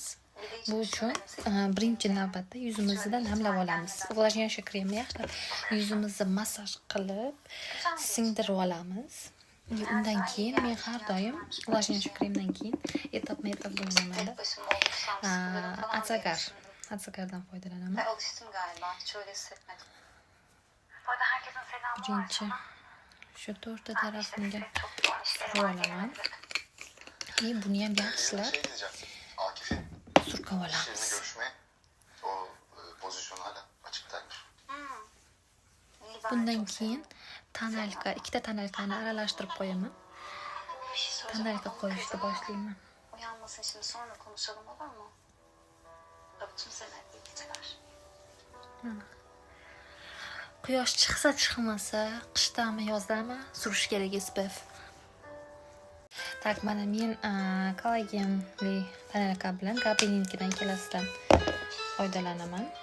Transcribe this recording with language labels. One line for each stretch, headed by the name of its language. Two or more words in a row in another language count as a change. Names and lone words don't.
Uzbek: Bu uchun birinchi navbatda yuzimizni namlab olamiz. Увлажняющий kremni yaxshilab yuzimizni massaj qilib singdirib olamiz. Undan keyin men har doim увлажняющий kremdan keyin etap bo'lmayman. Atsagardan foydalanaman.
Turkish: Alıştım galiba. Hiç öyle hissetmedim. Bu arada herkesin selamı var.
Uzbek: Birinchi shu to'rtta tarafimga surib olaman. Buni ham yaxshilab Akif'in surkab olamiz.
Turkish: şimdi görüşme o pozisyon hala açıktaymış.
Uzbek: Bundan keyin ikkita tonalkani aralashtirib qo'yaman.
Turkish: Bir şey soracağım.
Uzbek: Tonalka qo'yishni boshlayman.
Turkish: Uyanmasın şimdi sonra konuşalım olur mu? Öptüm seni. İyi geceler.
Uzbek: Quyosh chiqsa chiqmasa, qishdami yozdami surish kerak SPF. Tak, mana men kollagenli tonalka bilan Gabrininkidan kelasidan foydalanaman.